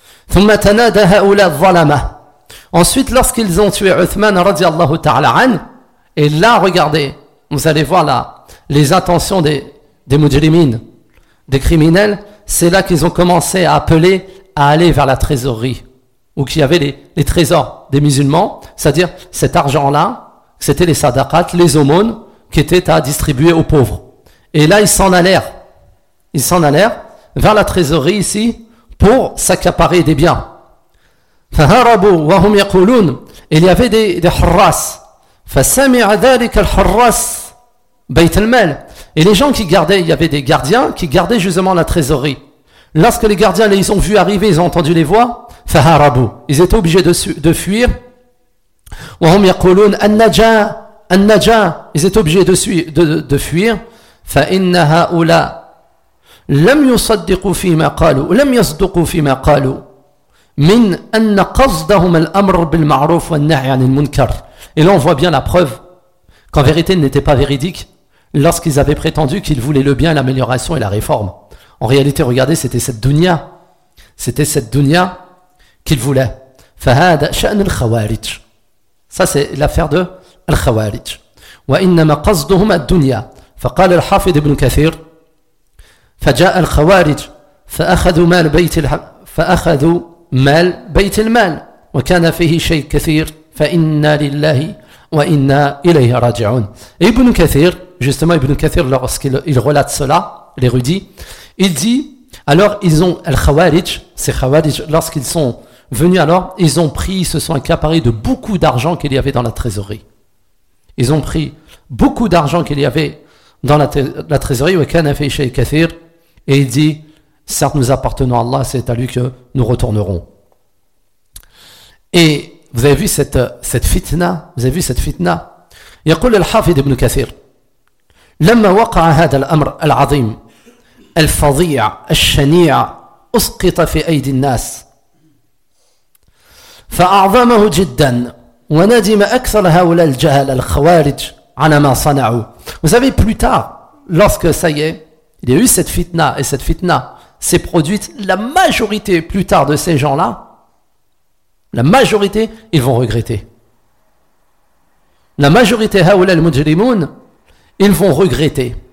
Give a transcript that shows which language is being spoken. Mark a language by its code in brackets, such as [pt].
[ar] Thumma tanada ha'oula dhalama. [fr] Ensuite, lorsqu'ils ont tué Uthman radiallahu ta'ala an, et là, regardez, vous allez voir là, les intentions des mujrimin, des criminels, c'est là qu'ils ont commencé à appeler à aller vers la trésorerie, où qu'il y avait les trésors des musulmans, c'est-à-dire cet argent-là, c'était les sadaqat, les aumônes, qui étaient à distribuer aux pauvres. Et là, ils s'en allèrent vers la trésorerie ici, pour s'accaparer des biens. [ar] فهربوا وهم يقولون [fr] il y avait des [ar] حراس فسمع ذلك الحراس بيت المال. [fr] Et les gens qui gardaient, il y avait des gardiens qui gardaient justement la trésorerie. Lorsque les gardiens les ont vus arriver, ils ont entendu les voix, فهربوا, ils étaient obligés de fuir. [ar] وهم يقولون النجا, [fr] ils étaient obligés de fuir. [ar] فإن هؤلاء لم يصدقوا فيما قالوا لم يصدقوا فيما قالوا من أن قصدهم الأمر بالمعروف والنهي عن المنكر. [fr] Et là on voit bien la preuve qu'en vérité ils n'étaient pas véridiques lorsqu'ils avaient prétendu qu'ils voulaient le bien, l'amélioration et la réforme. En réalité, regardez, c'était cette dunya. C'était cette dunya qu'il voulait. [ar] فهذا شأن الخوارج. [fr] Ça, c'est l'affaire de الخوارج. [ar] وإنما قصدهم الدنيا. فقال الحافظ ابن كثير فجاء الخوارج فأخذوا مال بيت فأخذوا مال بيت المال وكان فيه شيء كثير فإنا لله وإنا إليه راجعون. [fr] Ibn Kathir, justement Ibn Kathir, lorsqu'il relate cela, l'érudit, il dit, alors ils ont al-khawarij, ces khawarij, lorsqu'ils sont venus, alors ils ont pris, ils se sont accaparés de beaucoup d'argent qu'il y avait dans la trésorerie. Ils ont pris beaucoup d'argent qu'il y avait dans la trésorerie, [ar] wa kana fi shay kathir, [fr] et il dit, certes nous appartenons à Allah, c'est à lui que nous retournerons. Et vous avez vu cette fitna, vous avez vu cette fitna. [ar] يقول الحافظ ابن كثير لما وقع هذا الامر العظيم الفظيع الشنيع اسقط في ايدي الناس فاعظمه جدا وندم اكثر هؤلاء الجهل الخوارج على ما صنعوا. [fr] Vous savez, plus tard, lorsque ça y est, il y a eu cette fitna, et cette fitna s'est produite, la majorité plus tard de ces gens-là, la majorité, ils vont regretter. La majorité, [ar] هؤلاء المجرمون, [fr] ils vont regretter.